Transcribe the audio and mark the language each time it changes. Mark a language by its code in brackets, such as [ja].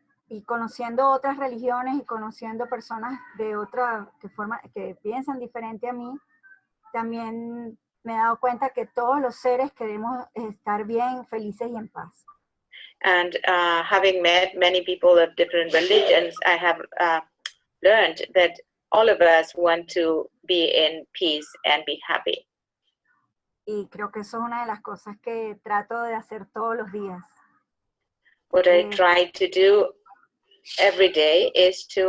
[es] Y conociendo otras religiones y conociendo personas de otra que piensan diferente a mí, también me he dado cuenta que todos los seres queremos estar bien, felices y en paz. [en] And having met many people of different religions, I have learned that all of us want to be in peace and be happy. [es] Y creo que eso es una de las cosas que trato de hacer todos los días. [en] What I try to do every day is